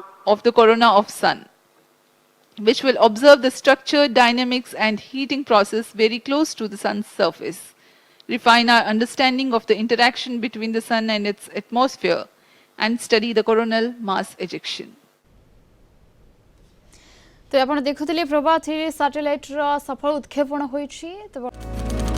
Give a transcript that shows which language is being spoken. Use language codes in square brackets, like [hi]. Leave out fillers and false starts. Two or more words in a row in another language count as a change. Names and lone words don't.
[en] of the corona of Sun, which will observe the structure, dynamics and heating process very close to the Sun's surface, refine our understanding of the interaction between the Sun and its atmosphere, and study the coronal mass ejection. [or] ତ ଆପଣ ଦେଖୁଥିଲେ प्रभा 3 सैटेलाइट ର ସଫଳ ଉତ୍କ୍ଷେପଣ ହୋଇଛି ତ